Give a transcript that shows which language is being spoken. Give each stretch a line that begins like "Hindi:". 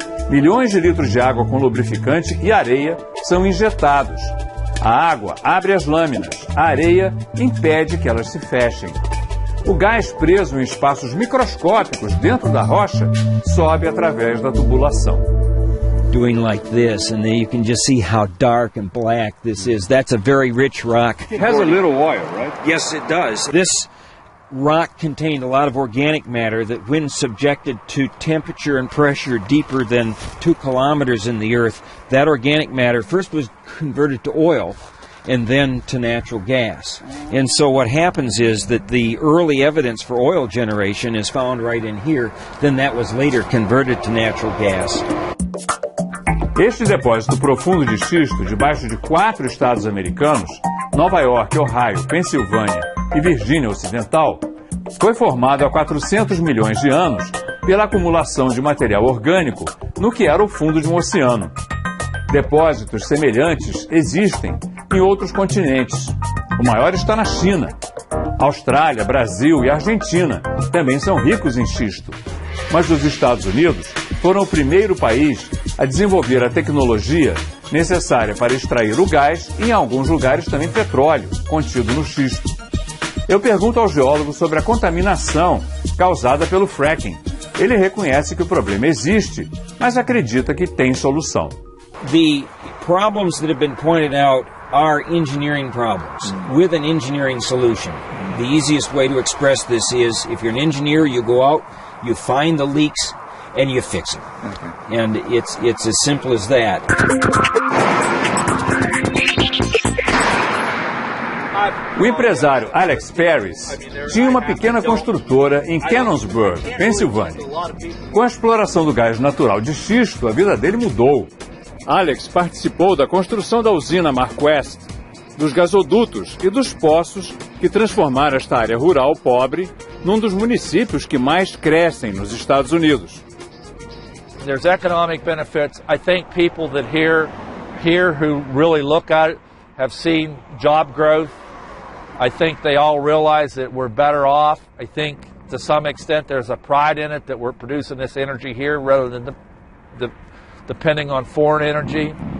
Portuguese: Milhões de litros de água com lubrificante e areia são injetados. A água abre as lâminas, a areia impede que elas se fechem. O gás preso em espaços microscópicos dentro da rocha sobe através da tubulação.
English: Doing like this, and then you can just see how dark and black this is. That's a very rich rock. It has a little oil, right? Yes, it does. This rock contained a lot of organic matter that, when subjected to temperature and pressure deeper than 2 kilometers in the earth, that organic matter first was converted to oil and then to natural gas. And so what happens is that the early evidence for oil generation is found right in here. Then that was later converted to natural gas.
Portuguese: Este depósito profundo de xisto, debaixo de 4 estados americanos, Nova York, Ohio, Pensilvânia e Virgínia Ocidental, foi formado há 400 milhões de anos pela acumulação de material orgânico no que era o fundo de um oceano. Depósitos semelhantes existem em outros continentes. O maior está na China. Austrália, Brasil e Argentina também são ricos em xisto. Mas os Estados Unidos foram o primeiro país a desenvolver a tecnologia necessária para extrair o gás e, em alguns lugares, também petróleo contido no xisto. Eu pergunto ao geólogo sobre a contaminação causada pelo fracking. Ele reconhece que o problema existe, mas acredita que tem solução.
English: The problems that have been pointed out are engineering problems with an engineering solution. The easiest way to express this is, if you're an engineer, you go out, you find the leaks, and you fix them. Okay. And it's as simple as that.
Portuguese: O empresário Alex Paris tinha uma pequena construtora em Canonsburg, Pensilvânia. Com a exploração do gás natural de xisto, a vida dele mudou. Alex participou da construção da usina MarkWest, dos gasodutos e dos poços que transformaram esta área rural pobre num dos municípios que mais crescem nos Estados Unidos.
English: There's economic benefits. I think people that here who really look at it have seen job growth. I think they all realize that we're better off. I think to some extent there's a pride in it that we're producing this energy here rather than depending on foreign energy.